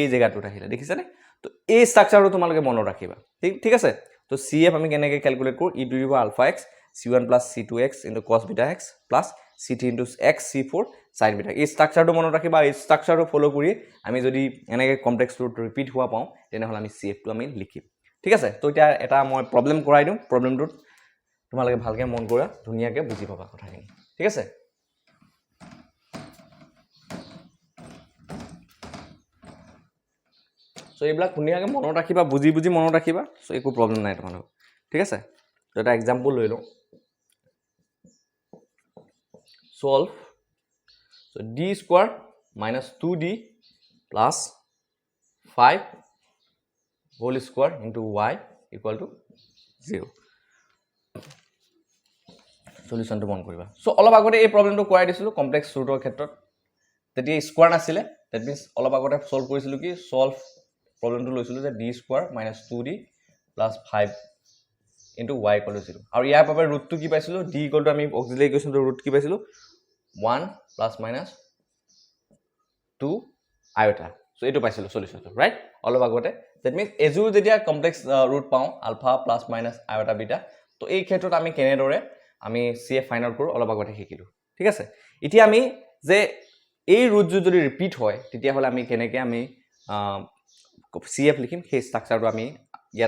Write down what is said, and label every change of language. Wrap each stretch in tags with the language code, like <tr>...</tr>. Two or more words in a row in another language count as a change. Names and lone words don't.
<as>জেগাটোত আহিলে দেখিছানে তো এই ষ্ট্ৰাকচাৰটো তোমালোকে মনত ৰাখিবা ঠিক আছে তো cf আমি কেনেকৈ কেলকুলেট কৰোঁ</as> <en>e to the power alpha x c1 plus c2x into cos beta x plus c3 into x c4 sin beta</en> <as>এই ষ্ট্ৰাকচাৰটো মনত ৰাখিবা এই ষ্ট্ৰাকচাৰটো ফ'ল' কৰি আমি যদি এনেকৈ</as> <en>complex root</en> <as>ৰিপিট হোৱা পাওঁ তেনেহ'লে আমি cfটো আমি লিখিম ঠিক আছে তো এতিয়া এটা মই প্ৰব্লেম কৰাই দিওঁ প্ৰব্লেমটোত তোমালোকে ভালকৈ মন কৰা ধুনীয়াকৈ বুজি পাবা কথাখিনি ঠিক আছে চ' এইবিলাক ধুনীয়াকৈ মনত ৰাখিবা বুজি মনত ৰাখিবা চ' একো প্ৰব্লেম নাই তোমালোকৰ ঠিক আছে তো এটা এক্সাম্পল লৈ লওঁ</as> <en>solve so d square minus 2d plus 5 whole square into y equal to 0 solution</en> <as>to মন কৰিবা so অলপ আগতে এই প্ৰবলেমটো কৰাই দিছিলো কমপ্লেক্স ৰুটৰ ক্ষেত্ৰত তেতিয়া স্কোয়াৰ নাছিলে</as> <en>that means</en> <as>অলপ আগতে সলভ কৰিছিলো কি solve প্ৰবলেমটো লৈছিলো যে</as> <en>d square minus 2d plus 5 into y equal to 0</en> <as>আৰু ইয়াৰ বাবে ৰুটটো কি পাইছিলো</as> <en>d equal to</en> <as>আমি অক্সিলাৰি ইকুৱেশ্যনটো ৰুট কি পাইছিলো 1</as> <en>plus minus 2 iota</en> <as>so এটো পাইছিলো সলিউশনটো ৰাইট অলপ আগতে</as> <en>that means</en> <as>এজু যেতিয়া</as> <en>complex root</en> <as>পাও</as> <en>alpha plus minus iota beta</en> <as>তো এই ক্ষেত্ৰত আমি কেনেদৰে আমি cf</as> <en>find out</en> <as>কৰো অলপ আগতে শিকিলো ঠিক আছে এতিয়া আমি যে এই ৰুট যদি ৰিপিট হয় তেতিয়া হলে আমি কেনেকৈ আমি cf লিখিম সেই ষ্ট্ৰাকচাৰটো আমি ইয়াত</as>